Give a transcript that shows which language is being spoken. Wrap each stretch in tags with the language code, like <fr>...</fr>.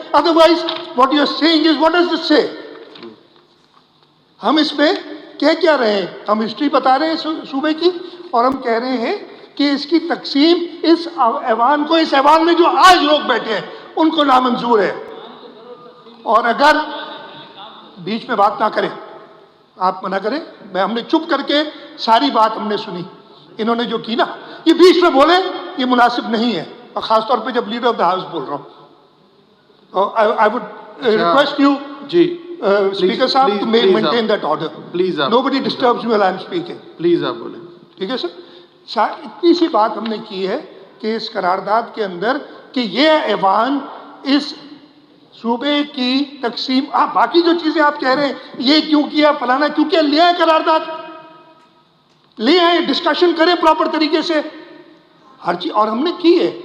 <en>Otherwise what you are saying is what does this say.</en> <ur>ہم اس میں کہہ کیا رہے ہیں؟ ہم ہسٹری بتا رہے ہیں صوبے کی، اور ہم کہہ رہے ہیں کہ اس کی تقسیم اس ایوان کو، اس ایوان میں جو آج لوگ بیٹھے ہیں ان کو نامنظور ہے، اور اگر بیچ میں بات نہ کریں، آپ منع کریں. ہم نے چپ کر کے ساری بات ہم نے سنی، انہوں نے جو کی نا یہ بیچ میں بولے یہ مناسب نہیں ہے، اور خاص طور پہ جب لیڈر آف دا ہاؤس بول رہا ہوں.</ur> <en>I would request you, Speaker صاحب, to maintain that order. Nobody disturbs me while I am speaking.</en> <ur>Please آپ بولیں. ٹھیک ہے سر. اتنی سی بات ہم نے کی ہے کہ اس قرارداد کے اندر کہ یہ ایوان اس صوبے کی تقسیم، باقی جو چیزیں آپ کہہ رہے ہیں یہ کیوں کیا، فلانا کیوں کیا، لے آئے قرارداد، لے آئے، ڈسکشن کریں پراپر طریقے سے ہر چیز، اور ہم نے کی ہے.</ur>